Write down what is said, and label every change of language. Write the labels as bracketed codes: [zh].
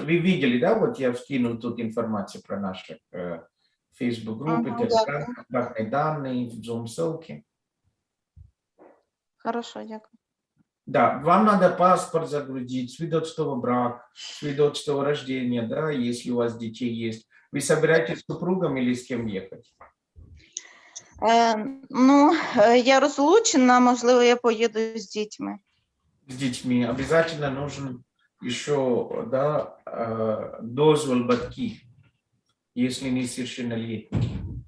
[ru] Вы видели, да, вот я вкинул тут информацию про наши Facebook-группы, Telegram, контактные данные, Zoom-ссылки. Хорошо, [uk] дякую. [ru] Да, вам надо паспорт загрузить, свидетельство брака, свидетельство о рождении, да, если у вас детей есть. Вы собираетесь с супругом или с кем ехать? [uk] Я розлучена, можливо, я поїду з дітьми. [ru] С детьми. Обязательно нужен еще, да, [uk] дозвол батьки, [ru] если не совершеннолетний.